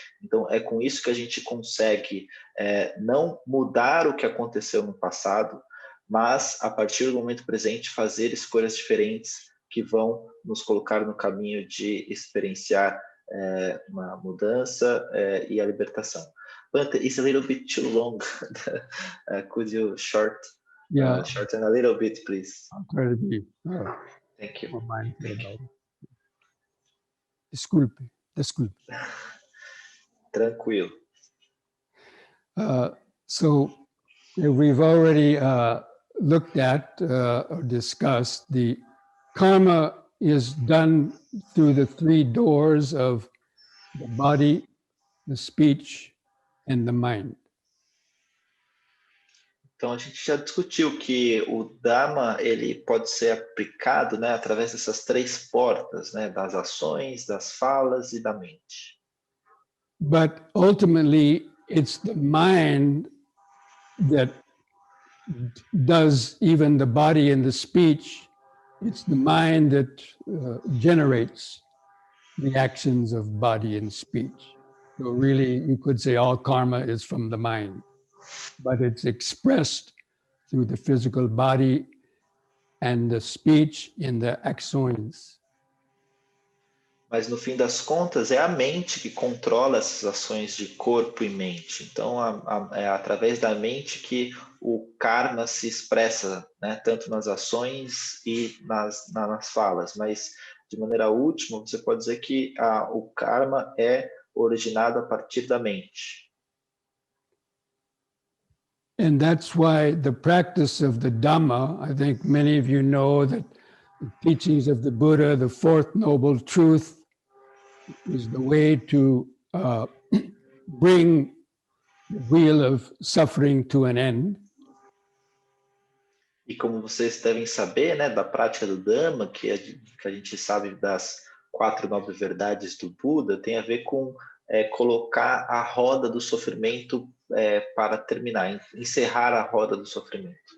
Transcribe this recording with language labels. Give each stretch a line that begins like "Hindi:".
Portuguese: Então, é com isso que a gente consegue não mudar o que aconteceu no passado, mas, a partir do momento presente, fazer escolhas diferentes que vão nos colocar no caminho de experienciar uma mudança e a libertação.
English: But it's a little bit too long. Could you shorten a little bit, please? I'll try to be Thank you. more mindful about it. Disculpe.
Portuguese: Tranquilo.
English: So we've already looked at or discussed the karma is done through the three doors of the body, the speech, and the mind.
Portuguese: Então, a gente já discutiu que o Dharma ele pode ser aplicado através dessas três portas, das ações, das falas e da mente.
English: But ultimately, it's the mind that does even the body and the speech. It's the mind that generates the actions of body and speech. So really, you could say all karma is from the mind, but it's expressed through the physical body and the speech in the axons.
Portuguese: Mas no fim das contas é a mente que controla essas ações de corpo e mente. Então é através da mente que o karma se expressa, tanto nas ações e nas falas. Mas de maneira última, você pode dizer que o karma é originado a partir da mente.
English: And that's why the practice of the Dhamma, I think many of you know that the teachings of the Buddha, the fourth noble truth, is the way to bring the wheel of suffering to an end.
Portuguese: E como vocês devem saber, da prática do Dhamma, que a gente sabe das 4 nobres verdades do Buda, tem a ver com colocar a roda do sofrimento para terminar, encerrar a roda do sofrimento.